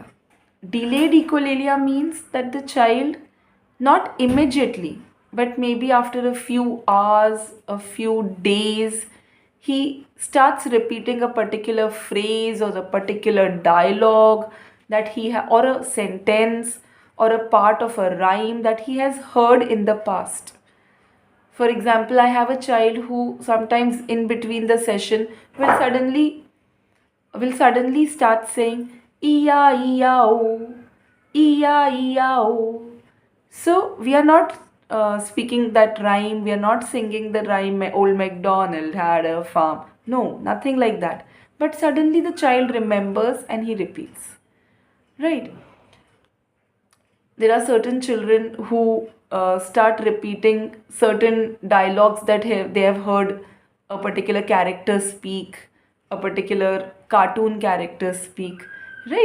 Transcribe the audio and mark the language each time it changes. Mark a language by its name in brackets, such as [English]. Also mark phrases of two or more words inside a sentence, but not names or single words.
[English] Delayed echolalia means that the child not immediately but maybe after a few hours, a few days, he starts repeating a particular phrase or a particular dialogue that or a sentence or a part of a rhyme that he has heard in the past. For example, I have a child who sometimes in between the session will suddenly start saying ee-ya-o, ee-ya-o. So we are not speaking that rhyme, we are not singing the rhyme, Old MacDonald had a farm. No, nothing like that. But suddenly the child remembers and he repeats. Right? There are certain children who start repeating certain dialogues that they have heard a particular character speak, a particular cartoon character speak, right?